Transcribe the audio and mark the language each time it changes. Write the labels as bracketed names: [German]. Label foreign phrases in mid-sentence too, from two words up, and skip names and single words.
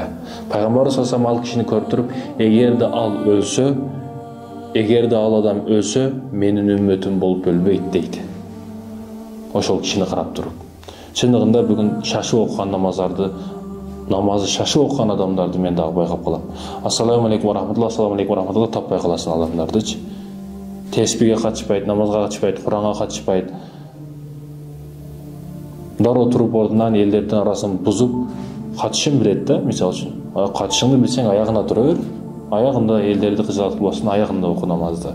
[Kyrgyz] Пайгамбарыбыз [Arabic] صلى الله عليه وسلم [Kyrgyz] ал кишини көрүп туруп, эгерде ал адам өлсө, менин үммөтүм болуп өлбөйт дейт. Ошол кишини карап туруп. Чындыгында бүгүн шашып окуган намазы шашып окуган адамдарды мен дагы байкап калам. [Arabic] السلام عليكم ورحمة الله، السلام عليكم ورحمة الله [Kyrgyz] таппай каласың адамдардычы. Теспиге катышпайт, намазга катышпайт, Куранга катышпайт. Дароо туруп ордунан элдердин арасын бузуп, катышын билет да, мисалы үчүн. Катышыңды билсең аягына тура бер. Аягында элдерди кыжаат кылбасын, аягында оку намазды.